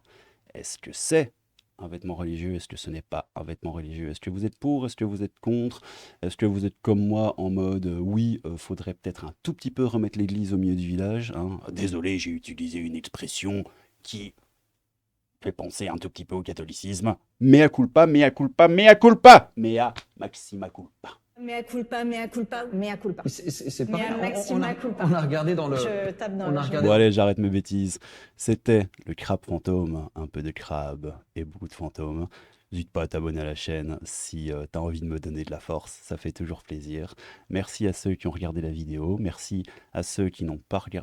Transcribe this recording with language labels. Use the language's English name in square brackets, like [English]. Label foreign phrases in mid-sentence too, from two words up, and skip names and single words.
[French] Est-ce que c'est un vêtement religieux? Est-ce que ce n'est pas un vêtement religieux? Est-ce que vous êtes pour? Est-ce que vous êtes contre? Est-ce que vous êtes comme moi en mode oui, faudrait peut-être un tout petit peu remettre l'église au milieu du village, hein? Désolé, j'ai utilisé une expression qui fait penser un tout petit peu au catholicisme. [Latin] Mea culpa, mea culpa, mea culpa! Mea maxima culpa. Mea culpa, mea culpa, mea culpa. [French] C'est pareil, on a regardé dans le... Je tape dans Bon allez, j'arrête mes bêtises. C'était le crabe fantôme, un peu de crabe et beaucoup de fantômes. N'hésite pas à t'abonner à la chaîne si t'as envie de me donner de la force, ça fait toujours plaisir. Merci à ceux qui ont regardé la vidéo, merci à ceux qui n'ont pas regardé...